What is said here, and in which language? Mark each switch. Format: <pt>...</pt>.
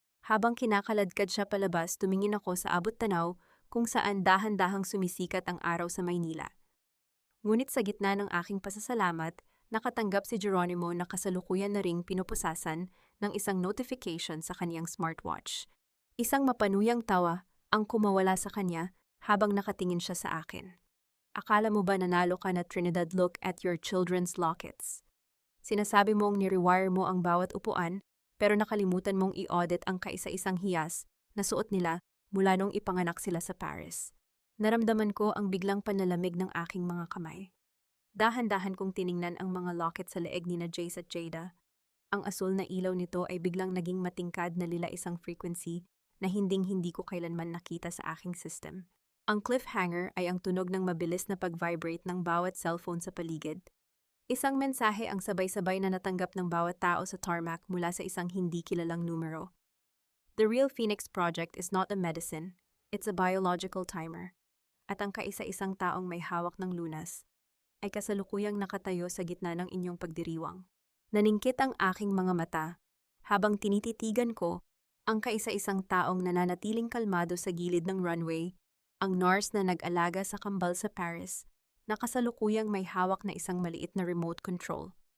<tl>Habang kinakaladkad siya palabas, tumingin ako sa abot-tanaw kung saan dahan-dahang sumisikat ang araw sa Maynila. Ngunit sa gitna ng aking pasasalamat, nakatanggap si Geronimo na kasalukuyan na ring pinupusasan ng isang notification sa kaniyang smartwatch. Isang mapanuyang tawa ang kumawala sa kanya habang nakatingin siya sa akin. Akala mo ba nanalo ka na Trinidad</tl> <en>look at your children's lockets?</en> <tl>Sinasabi mong ni-rewire mo ang bawat upuan pero nakalimutan mong i-audit ang kaisa-isang hiyas na suot nila mula nung ipanganak sila sa Paris. Naramdaman ko ang biglang panlalamig ng aking mga kamay. Dahan-dahan kong tiningnan ang mga locket sa leeg ni na Jace at Jada. Ang asul na ilaw nito ay biglang naging matingkad na lila isang frequency na hinding-hindi ko kailanman nakita sa aking system. Ang cliffhanger ay ang tunog ng mabilis na pag-vibrate ng bawat cellphone sa paligid. Isang mensahe ang sabay-sabay na natanggap ng bawat tao sa tarmac mula sa isang hindi kilalang numero.</tl> <en>The Real Phoenix Project is not a medicine, it's a biological timer.</en> <tl>At ang kaisa-isang taong may hawak ng lunas ay kasalukuyang nakatayo sa gitna ng inyong pagdiriwang. Naningkit ang aking mga mata habang tinititigan ko ang kaisa-isang taong nananatiling kalmado sa gilid ng runway, ang nurse na nag-alaga sa kambal sa Paris, na kasalukuyang may hawak na isang maliit na remote control.</tl>